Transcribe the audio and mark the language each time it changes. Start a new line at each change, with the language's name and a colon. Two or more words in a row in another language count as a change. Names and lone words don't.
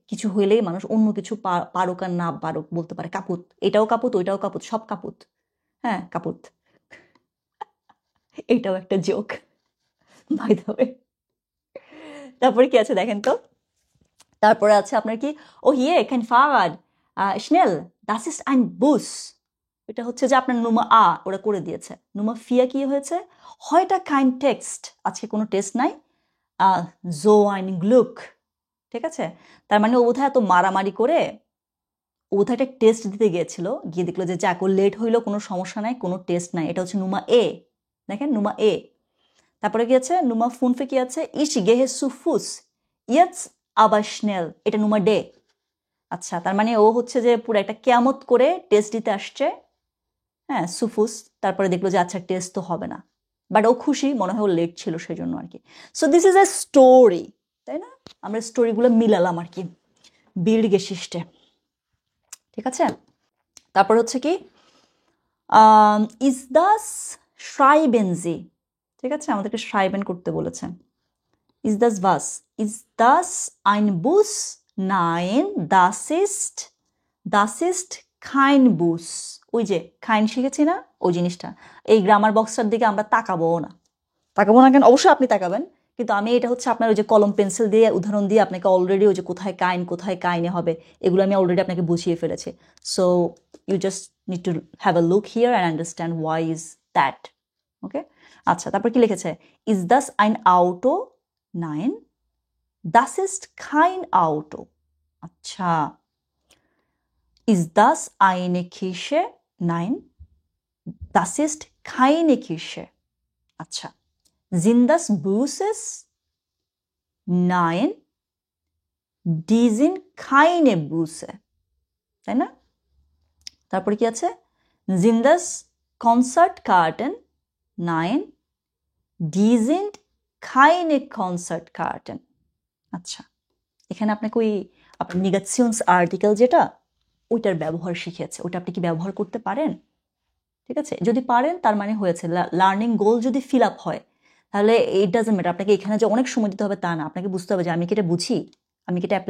Bangla: কিছু হইলেই মানুষ অন্য কিছু পারুক আর না পারুক বলতে পারে কাপুত, এটাও কাপুত, ওইটাও কাপুত, সব কাপুত। হ্যাঁ, কাপুত, এইটাও একটা জোক,
English: by the way.
Bangla: তারপরে কি আছে দেখেন তো, তারপরে আছে আপনার কি,
German: oh hier kein Fahrrad schnell das ist ein Bus.
Bangla: এটা হচ্ছে যে আপনার নুমা ওরা করে দিয়েছে।
German: Nummer vier
Bangla: কি হয়েছে?
German: heute kein Text,
Bangla: আজকে কোনো টেস্ট নাই,
German: so ein Glück।
Bangla: ঠিক আছে, তার মানে ও বোধহয় এত মারামারি করে ও বোধহয় একটা টেস্ট দিতে গিয়েছিল, গিয়ে দেখলো যে যাক ও লেট হইলো, কোনো সমস্যা নাই, কোনো টেস্ট নাই। এটা হচ্ছে
German: Nummer A,
Bangla: দেখেন
German: Nummer A.
Bangla: তারপরে কি আছে?
German: Nummer fünf
Bangla: কি আছে?
German: ich gehe zu Fuß jetzt aber schnell,
Bangla: এটা
German: Nummer D.
Bangla: আচ্ছা, তার মানে ও হচ্ছে যে পুরো একটা কেয়ামত করে টেস্ট দিতে আসছে। হ্যাঁ, সুফুস। তারপরে দেখলো যে আচ্ছা টেস্ট তো হবে না, বাট ও খুশি, মনে হয় ও লেট ছিল সেই জন্য আর কি।
English: সো দিস ইজ এ স্টোরি,
Bangla: তাই না? আমরা স্টোরিগুলো মিলালাম আর কি
German: Bild Geschichte.
Bangla: ঠিক আছে, তারপর হচ্ছে কি
German: ist das schreiben Sie.
Bangla: ঠিক আছে, আমাদেরকে schreiben করতে বলেছে।
German: ist das was, ist das ein Bus, nein das ist kein Bus
Bangla: ওই যে kein শিখেছি না ওই জিনিসটা এই গ্রামার বক্সটার দিকে আমরা তাকাবো না কেন অবশ্যই আপনি তাকাবেন কিন্তু আমি এটা হচ্ছে আপনার ওই যে কলম পেন্সিল দিয়ে উদাহরণ দিয়ে আপনাকে অলরেডি ওই যে কোথায় কাইনে হবে এগুলো আমি অলরেডি আপনাকে বুঝিয়ে ফেলেছি
English: so you just need to have a look here and understand why is that
Bangla: ওকে আচ্ছা তারপর কি লিখেছে
German: ist das ein Auto 9 Das ist kein Auto. আচ্ছা Ist das eine Kirche? Nein. Das ist keine Kirche. আচ্ছা Sind das Buses? Nein. Die sind keine Busse.
Bangla: তাই না তারপরে কি আছে
German: Sind das Konzertkarten? Nein. Die sind keine Konzertkarten.
Bangla: আচ্ছা এখানে আপনাকে ওই আপনার
German: Negations Artikel
Bangla: যেটা ওইটার ব্যবহার শিখিয়েছে ওটা আপনি কি ব্যবহার করতে পারেন ঠিক আছে যদি পারেন তার মানে হয়েছে
English: learning goal
Bangla: যদি
English: fill up
Bangla: হয় তাহলে
English: it doesn't matter
Bangla: আপনাকে এখানে যে অনেক সময় দিতে হবে তা না আপনাকে বুঝতে হবে যে আমি কি এটা বুঝি আমি কি এটা অ্যাপ্লাই